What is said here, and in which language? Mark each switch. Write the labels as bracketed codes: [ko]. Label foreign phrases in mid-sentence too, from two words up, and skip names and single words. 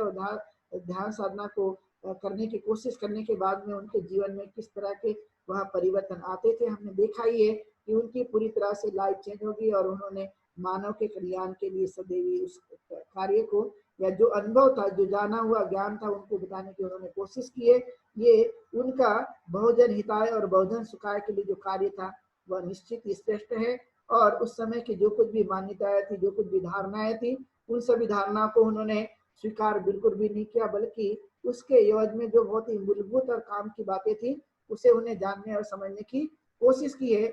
[hi] और ध्यान साधना को करने की कोशिश करने के बाद में उनके जीवन में किस तरह के वह परिवर्तन आते थे। हमने देखा ही है कि उनकी पूरी तरह से [en] life change [hi] होगी और उन्होंने मानव के कल्याण के लिए सदैव उस कार्य को, या जो अनुभव था, जो जाना हुआ ज्ञान था, उनको बताने की उन्होंने कोशिश की है। ये उनका [sa] बहुजन हिताय [hi] और [sa] बहुजन सुखाय [hi] के लिए जो कार्य था वह निश्चित ही श्रेष्ठ है। और उस समय की जो कुछ भी मान्यताएं थी, जो कुछ भी धारणाएं थी, उन सभी धारणाओं को उन्होंने स्वीकार बिल्कुल भी नहीं किया, बल्कि उसके एवज में जो बहुत ही मूलभूत और काम की बातें थी उसे उन्हें जानने और समझने की कोशिश की है।